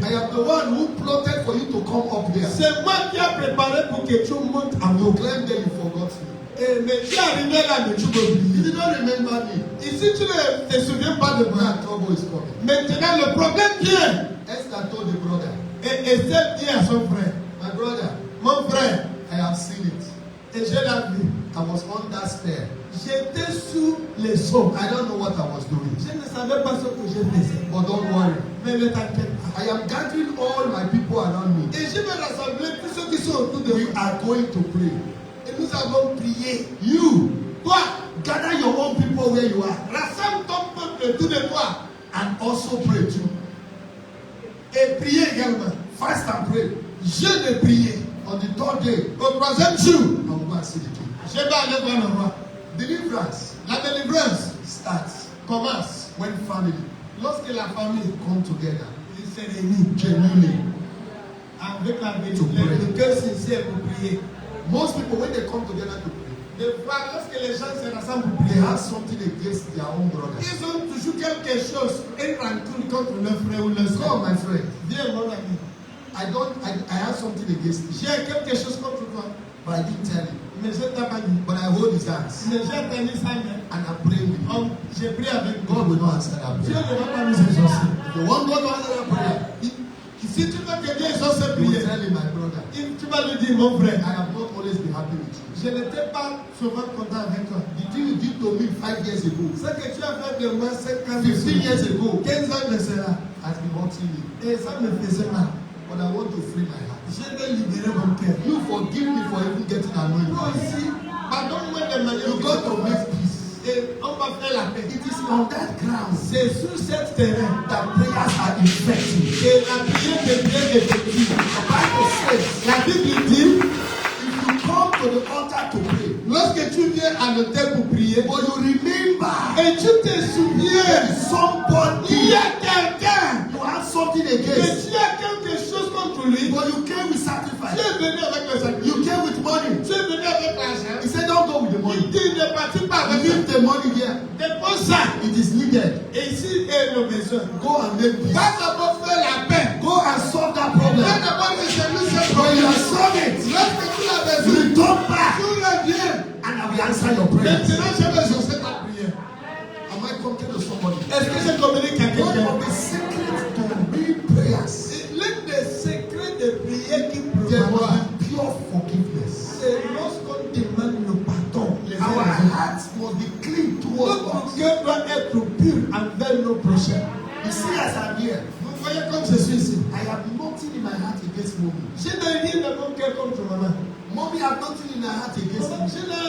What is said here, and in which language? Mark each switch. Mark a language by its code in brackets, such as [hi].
[en] I am the one who plotted for you to come up there. [fr] C'est moi qui ai préparé pour que tu montes en [en] You [fr] haut. [en] claim that you forgot me. [fr] Et mais tu es arrivé là, mais tu peux [en] You [fr] oublier. [en] did not remember me. [fr] Ici, tu ne te souviens pas de moi. [en] Now trouble is coming. [fr] Maintenant, le problème vient. [en] Esther told the brother, [fr] Et Esther dit à son frère, [en] my brother, [fr] mon frère, [en] I have seen it. [fr] et je l'ai vu. [en] I was under spell. [fr] J'étais sous les sceaux. [en] I don't know what I was doing. [fr] Je ne savais pas ce que je faisais. [en] But don't worry. [fr] Mais ne t'inquiète pas. [en] I am gathering all my people around me. [fr] Et je vais rassembler tous ceux qui sont autour de [en] We [fr] moi. [en] are going to pray. [fr] Et nous avons prié. [en] You, [fr] Toi, [en] gather your own people where you are. [fr] rassemble ton peuple de tout de toi. [en] And also pray too. [fr] Et prier également. [en] Fast and pray. [fr] Jeûne et prier. [en] On the third day, [fr] Au troisième jour, [en] I will go and see the king. [fr] je vais aller voir le roi. [en] Deliverance [fr] La délivrance [en] starts [fr] commence [en] when family [fr] lorsque la famille [en] come together [fr] se réunit [en] genuinely. [fr] avec la vérité, le cœur sincère pour prier. [en] Most people, when they come together to pray, [fr] Des fois, lorsque les gens se rassemblent pour [en] they [fr] prier, [en] have something against their own brothers. [fr] ils ont toujours quelque chose, une rancune contre leur frère ou leur [en] Come, [fr] soeur. [en] my friend. [fr] Viens, mon ami. [en] I have something against you, [fr] J'ai quelque chose contre toi, [en] but I didn't tell you. [fr] mais je t'ai pas dit. [en] But I hold his hands [fr] Mais j'ai tenu sa main. [en] and I pray with him. [fr] J'ai prié avec [en] God God. will not answer that [fr] Dieu [en] prayer. [fr] ne va pas nous exaucer. [en] If you want God to answer that prayer, [fr] Si tu veux que Dieu exauce cette [en] you will [fr] prière, [en] tell him, my brother, [fr] tu vas lui dire, mon frère, [en] I have not always been happy with you. [fr] je n'étais pas souvent content avec toi. [en] The thing you did to me 5 years ago, [fr] Ce que tu as fait de moi 5 ans, [en] 15 years ago, [fr] 15 ans de cela, [en] has been hurting me. [fr] et ça me faisait mal. [en] But I want to free my heart. [fr] Je vais libérer mon cœur. [en] You forgive me for even getting annoyed. [fr] Toi aussi, pardonne-moi de manière [en] You got to make peace. [fr] et on va faire la paix. [en] It is on that ground [fr] C'est sur cette terrain [en] that prayers are effective. [fr] que la prière devient effective. [en] The Bible says, [fr] La Bible dit, [en] if you come to the altar to pray, [fr] lorsque tu viens à l'autel pour prier, [en] but you remember [fr] et tu te souviens, [en] somebody, [fr] il y a quelqu'un, [en] you have something [fr] que [en] against, [fr] tu as quelque chose contre lui, [en] but you came with [fr] tu [en] sacrifice. [fr] es venu avec le sacrifice, [en] You came with money. [fr] tu es venu avec l'argent, [en] He said, don't go with the [fr] il [en] money. [fr] dit ne partis pas avec [en] Leave the money here. [fr] dépose ça, [en] It is needed. [fr] et ici est nos besoins. [en] Go and make peace. [fr] Va d'abord faire la paix. [en] Go and solve that problem. [fr] Va d'abord résolu ce [en] When you [fr] problème. [en] have solved it, [fr] Lorsque tu l'as résolu, [en] return back [fr] tu reviens. [en] and I will answer your prayer. [fr] Maintenant, je vais exaucer ta prière. [en] Am I talking to somebody? [fr] Est-ce que je communique à [en] One [fr] quelqu'un? [en] of the secrets to real prayers, [fr] L'un des secrets de prière qui [en] there [fr] prévoit, [en] must be pure forgiveness. [fr] c'est lorsqu'on demande le pardon. Les [en] Our [fr] uns les autres. [en] hearts must be clean towards [fr] Notre [en] us. [fr] cœur doit être pur envers nos prochains. [en] You see, as I'm here, [fr] Vous voyez comme je suis ici. [en] I have nothing in my heart against mommy. [fr] Je n'ai rien dans mon cœur contre maman. [en] Mommy have nothing in her heart against me.